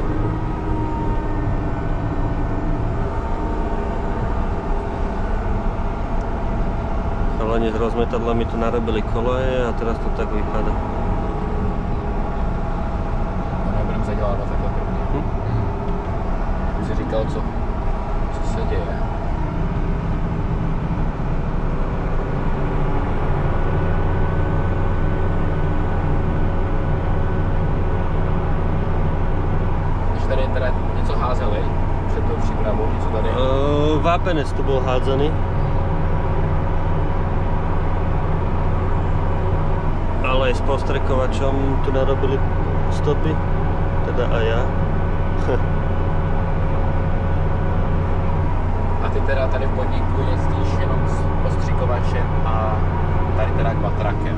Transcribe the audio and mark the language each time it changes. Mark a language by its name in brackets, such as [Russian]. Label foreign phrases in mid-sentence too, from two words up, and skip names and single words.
[Slovak] Chalani s rozmetadlami tu narobili koleje a teraz to tak vypadá. [Czech] Nebudem zadělávat takhle první. Už si říkal, co se děje. Tady teda něco házeli před tou přípravou, něco tady? [Slovak] Vápenec tu bol hádzaný. Ale aj s postrekovačom tu narobili stopy, teda aj ja. [Czech] A ty teda tady v podniku jezdíš jenom s postřikovačem a tady teda quattrakem?